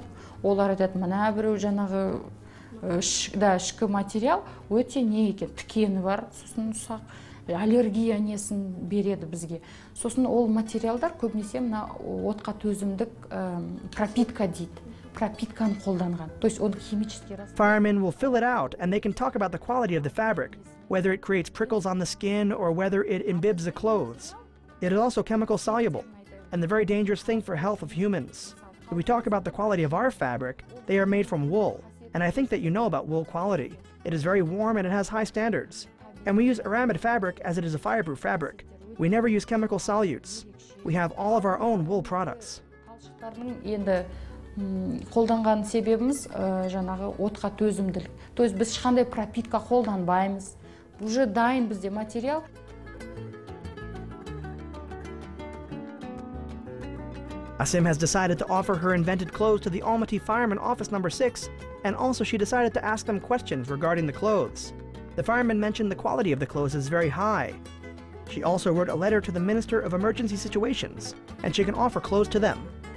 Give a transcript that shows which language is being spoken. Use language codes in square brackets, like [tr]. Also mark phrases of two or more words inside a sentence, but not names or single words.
[kk] Олар айтады, мына біреу жаңағы ішкі материал өте не екен, тікені бар, сосын ұсақ аллергия несін береді бізге. Сосын ол материалдар көбінесе мына отқа төзімдік пропитка дейді. пропитканы қолданған. [ru] То есть [kk] оны химически [en] Firemen will fill it out and they can talk about the quality of the fabric, whether it creates prickles on the skin or whether it imbibes the clothes. It is also chemical soluble, and the very dangerous thing for health of humans. When we talk about the quality of our fabric, they are made from wool, and I think that you know about wool quality. It is very warm and it has high standards. And we use aramid fabric as it is a fireproof fabric. We never use chemical solutes. We have all of our own wool products. [kk] Енді қолданған себебіміз жаңағы отқа төзімділік. [ru] То есть [kk] біз ешқандай пропитка қолданбаймыз. Уже дайын бізде материал. [en] Asim has decided to offer her invented clothes to the Almaty fireman office number 6, and also she decided to ask them questions regarding the clothes. The fireman mentioned the quality of the clothes is very high. She also wrote a letter to the Minister of Emergency Situations, and she can offer clothes to them.